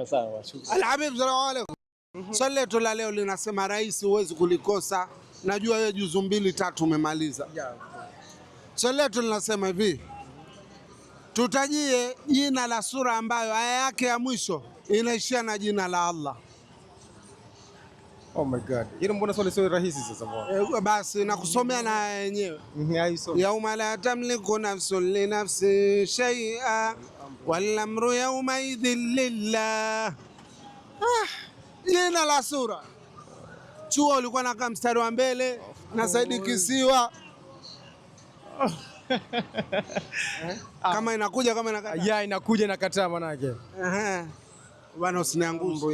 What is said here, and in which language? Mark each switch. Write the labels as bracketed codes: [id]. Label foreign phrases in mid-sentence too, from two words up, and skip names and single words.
[sw] Alhabib, [ar] سلام عليكم. [sw] Swali letu la leo linasema rais huwezi kulikosa. Najua wewe juzu 2-3 umemaliza. Swali letu linasema hivi. Tutajie jina la sura ambayo aya yake ya mwisho inaishia na jina la Allah. [en] Oh my God. [sw] Hilo mbona swali sio rahisi sasa bwana? Basi nakusomea na yenyewe. [ar] يوم لا تملك نفس لنفس شيئا والأمر يومئذ لله. [sw] Jina la sura. Chuo ulikuwa nakaa mstari wa mbele na Saidi Kisiwa. Kama inakuja kama inakataa. Inakuja na kataa manake. Bwana usiniangushe.